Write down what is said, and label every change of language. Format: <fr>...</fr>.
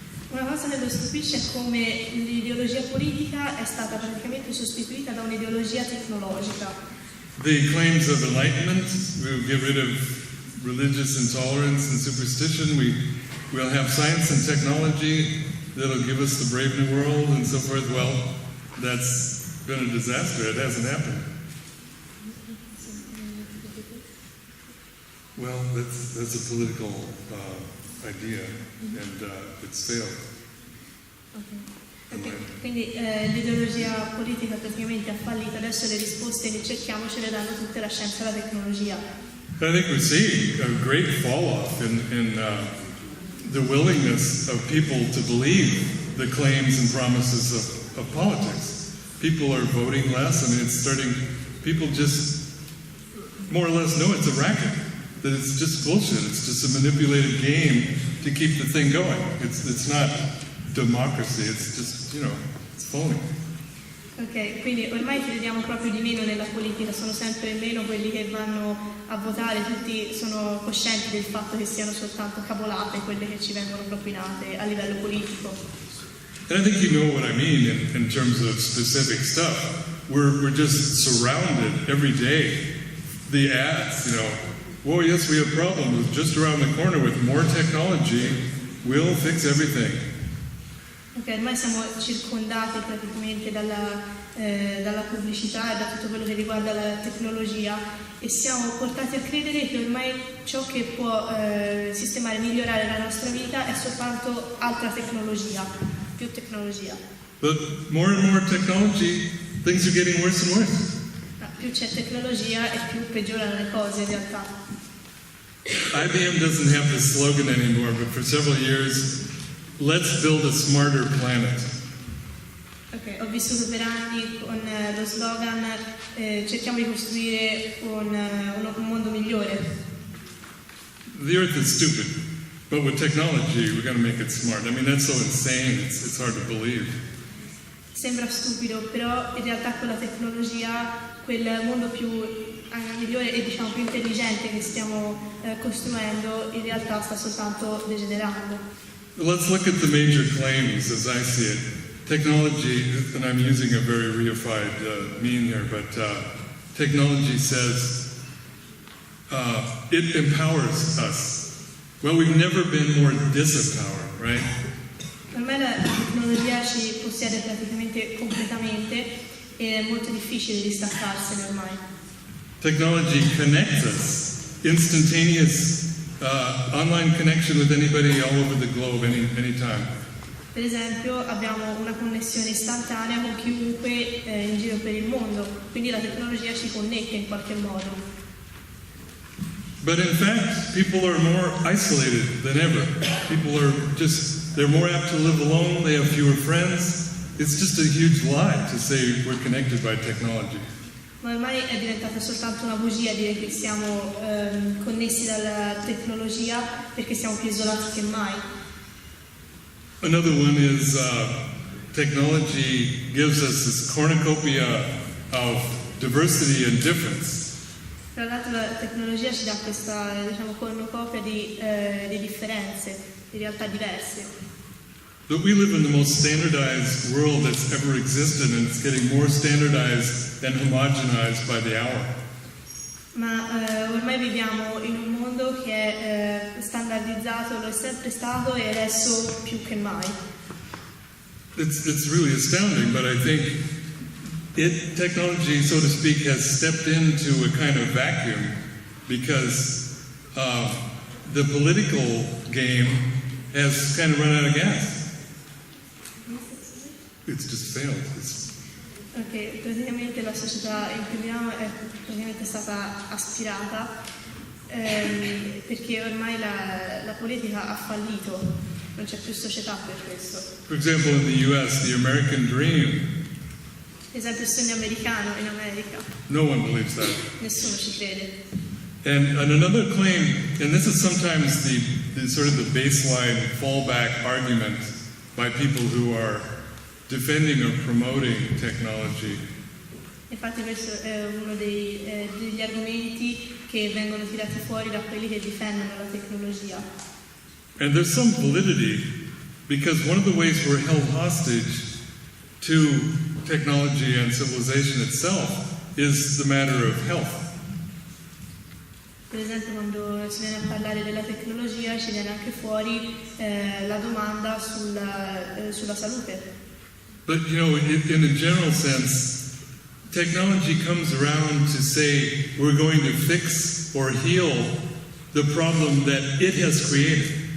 <it>Una cosa che lo stupisce è come l'ideologia politica è stata praticamente sostituita da un'ideologia tecnologica.</it> <en>The claims of enlightenment, we'll get rid of religious intolerance and superstition, we'll have science and technology that'll give us the brave new world and so forth. Well, that's been a disaster. It hasn't happened. Well, that's a political idea, and it's failed. Okay.</en> <it>Quindi l'ideologia politica praticamente ha fallito, adesso le risposte che cerchiamo ce le danno tutte la scienza e la tecnologia.</it> <en>I think we see a great fall-off in the willingness of people to believe the claims and promises of politics. People are voting less. I mean, it's starting, people just more or less know it's a racket, that it's just bullshit. It's just a manipulated game to keep the thing going. It's not democracy, it's just, it's phony.</en> <it>Ok, quindi ormai crediamo proprio di meno nella politica, sono sempre meno quelli che vanno a votare, tutti sono coscienti del fatto che siano soltanto cavolate quelle che ci vengono propinate a livello politico.</it> <en>And I think you know what I mean in terms of specific stuff. We're just surrounded every day. The ads, well, yes, we have problems just around the corner with more technology, we'll fix everything.</en> <it>Ok, ormai siamo circondati praticamente dalla pubblicità e da tutto quello che riguarda la tecnologia e siamo portati a credere che ormai ciò che può sistemare e migliorare la nostra vita è soltanto altra tecnologia, più tecnologia.</it> <en>But more and more technology, things are getting worse and worse.</en> <it>Più c'è tecnologia e più peggiorano le cose in realtà.</it> <en>IBM doesn't have this slogan anymore, but for several years, let's build a smarter planet.</en> <it>Ok, ho vissuto per anni con lo slogan cerchiamo di costruire un mondo migliore.</it> <en>The Earth is stupid, but with technology, we're going to make it smart. I mean, that's so insane, it's hard to believe.</en> <it>Sembra stupido, però in realtà con la tecnologia quel mondo più migliore e diciamo più intelligente che stiamo costruendo in realtà sta soltanto degenerando.</it> <en>Let's look at the major claims as I see it. Technology, and I'm using a very reified mean here, but technology says it empowers us. Well, we've never been more disempowered, right?</en> <it>Per me la tecnologia ci possiede praticamente completamente e è molto difficile distaccarsene ormai.</it> <en>Technology connects us, instantaneous online connection with anybody all over the globe, anytime.</en> <it>Per esempio abbiamo una connessione istantanea con chiunque in giro per il mondo, quindi la tecnologia ci connette in qualche modo.</it> <en>But in fact, people are more isolated than ever. People are they're more apt to live alone, they have fewer friends. It's just a huge lie to say we're connected by technology.</en> <it>Ma ormai è diventata soltanto una bugia dire che siamo connessi dalla tecnologia perché siamo più isolati che mai.</it> <en>Another one is technology gives us this cornucopia of diversity and difference.</en> <it>Tra l'altro la tecnologia ci dà questa cornucopia di differenze, di realtà diverse.</it> <en>But we live in the most standardized world that's ever existed, and it's getting more standardized and homogenized by the hour.</en> <it>Ma ormai viviamo in un mondo che è standardizzato, lo è sempre stato e adesso più che mai.</it> <en>It's really astounding, but I think technology, so to speak, has stepped into a kind of vacuum because the political game has kind of run out of gas. It's just failed.</en> <it>Ok, praticamente la società in cui viviamo è praticamente stata aspirata perché ormai la politica ha fallito. non c'è più società per questo.</it> <en>For example, in the US, the American dream,</en> <it>Esempio il sogno americano in America,</it> <en>no one believes that.</en> <it>nessuno ci crede.</it> <en>And another claim, and this is sometimes the sort of the baseline fallback argument by people who are defending or promoting technology.</en> <it>Infatti questo è uno degli argomenti che vengono tirati fuori da quelli che difendono la tecnologia.</it> <en>And there's some validity, because one of the ways we're held hostage to technology and civilization itself is the matter of health.</en> <it>Per esempio quando si viene a parlare della tecnologia ci viene anche fuori la domanda sulla salute.</it> <en>But you know, in a general sense, technology comes around to say we're going to fix or heal the problem that it has created.</en>